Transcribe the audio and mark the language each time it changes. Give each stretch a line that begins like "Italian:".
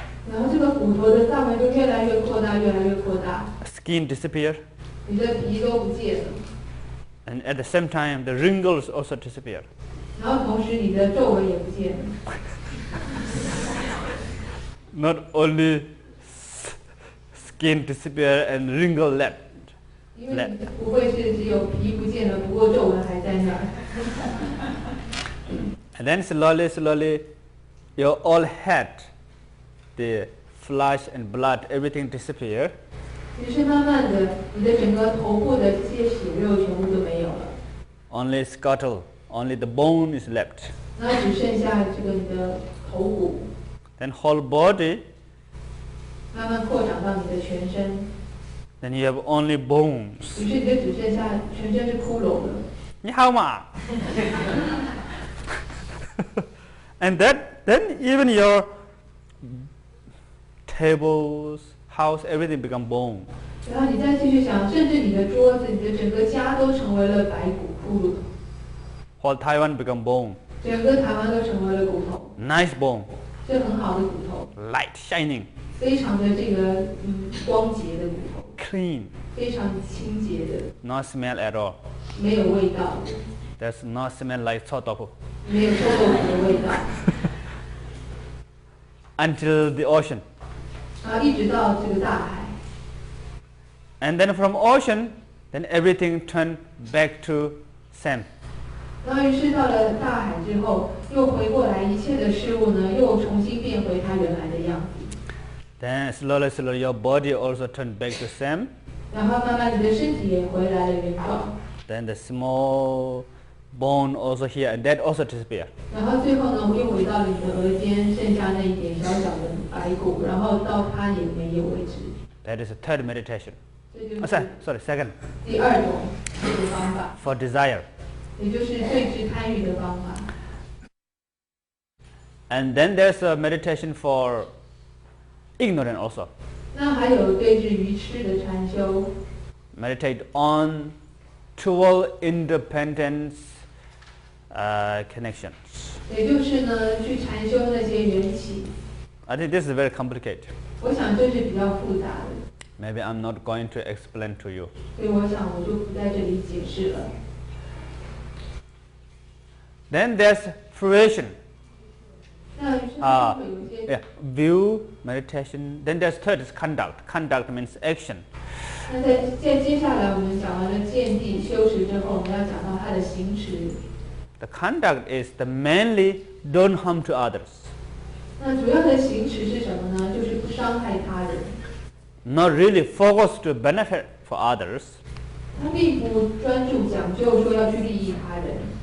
Chinese: 然后这个骨头的范围就越来越扩大，越来越扩大。
English: Skin disappear.
Chinese: 你的皮都不见了。
English: And at the same time, the wrinkles also disappear.
Chinese: 然后同时你的皱纹也不见了。
English: Not only skin disappear and wrinkle left.
Chinese: 因为你不会是只有皮不见了，不过皱纹还在那儿。
English: And then slowly, your all head, the flesh and blood, everything disappear.
Chinese: 于是慢慢的，你的整个头部的这些血肉全部都没有了。
English: Only skull, only the bone is left.
Chinese: 然后只剩下这个你的头骨。
English: Then whole body.
Chinese: 慢慢扩展到你的全身。
English: Then you have only bones.
Chinese: 于是你就只剩下全身是骷髅了。你好嘛？
English: And then even your tables, house, everything become bone.
Chinese: 然后你再继续想，甚至你的桌子、你的整个家都成为了白骨骷髅。
English: Whole Taiwan become bone.
Chinese: 整个台湾都成为了骨头。
English: Nice bone.
Chinese: 这很好的骨头。
English: Light, shining.
Chinese: 非常的这个光洁的骨头。
English: Clean.
Chinese: 非常清洁的。
English: No smell at all.
Chinese: 没有味道。
English: There's no smell like sotofu.
Chinese: 没有臭豆腐的味道。
English: Until the ocean.
Chinese: 然后一直到这个大海。
English: And then from ocean, then everything turned back to same.
Chinese: 然后于是到了大海之后，又回过来，一切的事物呢，又重新变回它原来的样子。
English: Then slowly, your body also turned back to same.
Chinese: 然后慢慢你的身体也回来了原状。
English: Then the small bone also here, and that also disappear.
Chinese: 然后最后呢，我又回到了你的额间，剩下那一点小小的白骨，然后到它也没有为止。
English: That is the third meditation.
Chinese: 这就是
English: sorry, second.
Chinese: 第二种这个方法。
English: For desire.
Chinese: 也就是对治贪欲的方法。
English: And then there's a meditation for ignorance also.
Chinese: 那还有对治愚痴的禅修。
English: Meditate on 12 independent connections.
Chinese: 也就是呢，去禅修那些缘起。
English: I think this is very complicated.
Chinese: 我想这是比较复杂的。
English: Maybe I'm not going to explain to you.
Chinese: 所以我想我就不在这里解释了。
English: Then there's fruition. Yeah, view, meditation. Then there's third is conduct. Conduct means action.
Chinese: 那在接下来我们讲完了见地修持之后，我们要讲到他的行持。
English: The conduct is the mainly don't harm to others.
Chinese: 那主要的行持是什么呢？就是不伤害他人。
English: Not really focused to benefit for others.
Chinese: 他并不专注讲究说要去利益他人。